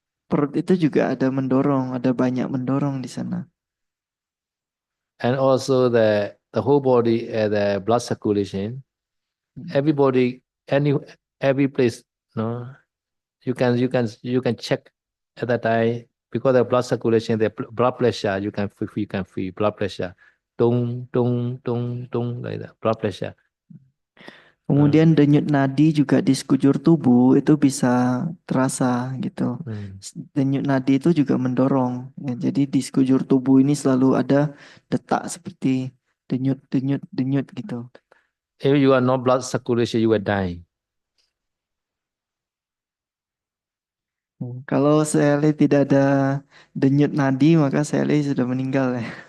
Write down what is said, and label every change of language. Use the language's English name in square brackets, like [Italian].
[Indonesian] Perut itu juga ada mendorong, ada banyak mendorong di sana. [English] And also the whole body, the blood circulation, everybody, every place, no, you can check at that time because the blood circulation, the blood pressure, you can feel blood pressure, tung tung tung tung like that, blood pressure. [Indonesian] Kemudian denyut nadi juga di sekujur tubuh itu bisa terasa gitu. Denyut nadi itu juga mendorong. Ya, jadi di sekujur tubuh ini selalu ada detak seperti denyut denyut denyut gitu. [English] If you are no blood circulation, you will die. [Indonesian] Kalau Sally tidak ada denyut nadi maka Sally sudah meninggal ya.